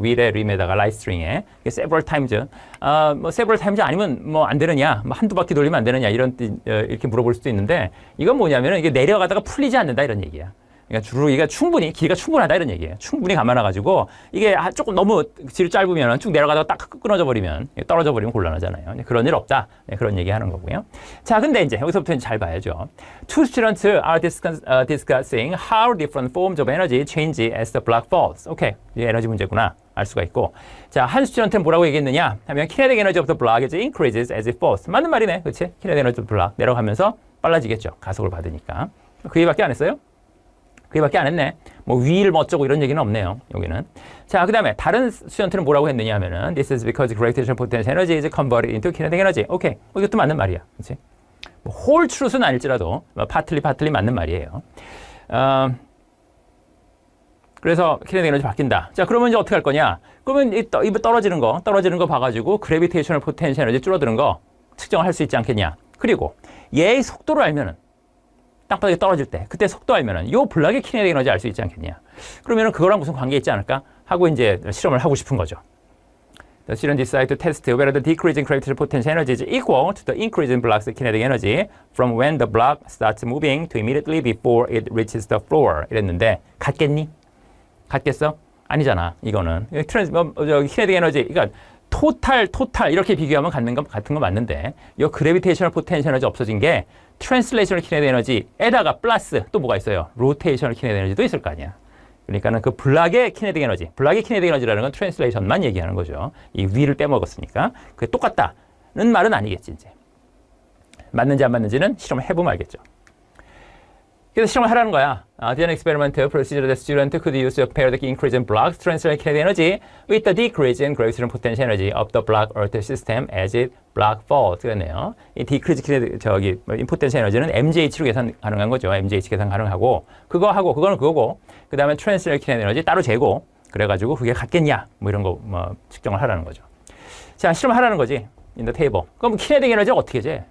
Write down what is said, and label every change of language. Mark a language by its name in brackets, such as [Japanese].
[Korean] 윌의 림에다가 라이트스트링에 [English] several times [Korean] 뭐 several times 아니면 뭐 안 되느냐 뭐 한두 바퀴 돌리면 안 되느냐 이런 이렇게 물어볼 수도 있는데 이건 뭐냐면은 이게 내려가다가 풀리지 않는다 이런 얘기야. 그러니까 주르기가 충분히 길이가 충분하다 이런 얘기예요. 충분히 감아놔가지고 이게 조금 너무 길이 짧으면 쭉 내려가다가 딱 끊어져 버리면 떨어져 버리면 곤란하잖아요. 그런 일 없다. 네, 그런 얘기하는 거고요. 자, 근데 이제 여기서부터 잘 봐야죠. [English] Two students are discussing how different forms of energy change as the block falls. [Korean] 오케이, 이게 에너지 문제구나. 알 수가 있고. 자, 한 스튜던트는 뭐라고 얘기했느냐 하면 [English] kinetic energy of the block is increases as it falls. [Korean] 맞는 말이네. 그렇지? [English] kinetic energy of the block [Korean] 내려가면서 빨라지겠죠. 가속을 받으니까. 그 얘기밖에 안 했어요? 그 얘기밖에 안 했네. 뭐 위를 뭐 어쩌고 이런 얘기는 없네요. 여기는. 자, 그 다음에 다른 스튜던트는 뭐라고 했느냐 하면은 [English] This is because gravitational potential energy is converted into kinetic energy. [Korean] 오케이. 이것도 맞는 말이야. 그렇지? 뭐 [English] whole truth [Korean] 는 아닐지라도 partly 맞는 말이에요. 그래서 kinetic 에너지 바뀐다. 자, 그러면 이제 어떻게 할 거냐? 그러면 이 떨어지는 거 봐가지고 gravitational potential energy 줄어드는 거 측정을 할 수 있지 않겠냐? 그리고 얘의 속도를 알면은 땅바닥에 떨어질 때 그때 속도 알면은 요 블락의 kinetic 에너지 알 수 있지 않겠냐? 그러면은 그거랑 무슨 관계 있지 않을까? 하고 이제 실험을 하고 싶은 거죠. [English] The student decide to test whether the decrease in gravitational potential energy is equal to the increase in block's kinetic energy from when the block starts moving to immediately before it reaches the floor. [Korean] 이랬는데 같겠니? 같겠어? 아니잖아. 이거는 kinetic 에너지, 그러니까 토탈 이렇게 비교하면 같은 거 맞는데 이 그래비테이셔널 포텐셜 에너지 없어진 게 트랜슬레이셔널 키네틱 에너지에다가 플러스 또 뭐가 있어요? 로테이셔널 키네틱 에너지도 있을 거 아니야. 그러니까는 그 블락의 키네틱 에너지라는 건 트랜슬레이션만 얘기하는 거죠. 이 위를 빼먹었으니까 그게 똑같다는 말은 아니겠지 이제. 맞는지 안 맞는지는 실험을 해보면 알겠죠. 그래서 실험을 하라는 거야. [English] The experimental procedure that student could use to compare the increase in block's translated kinetic energy with the decrease in gravitational potential energy of the block Earth system as it block falls. [Korean] 그랬네요. 이 decrease kinetic potential energy는 MGH로 계산 가능한 거죠. MGH 계산 가능하고 그거는 그거고 그 다음에 translated kinetic energy 따로 재고 그래가지고 그게 같겠냐 뭐 이런 거 측정을 하라는 거죠. 자, 실험을 하라는 거지. [English] in the table. [Korean] 그럼 kinetic energy 어떻게 재?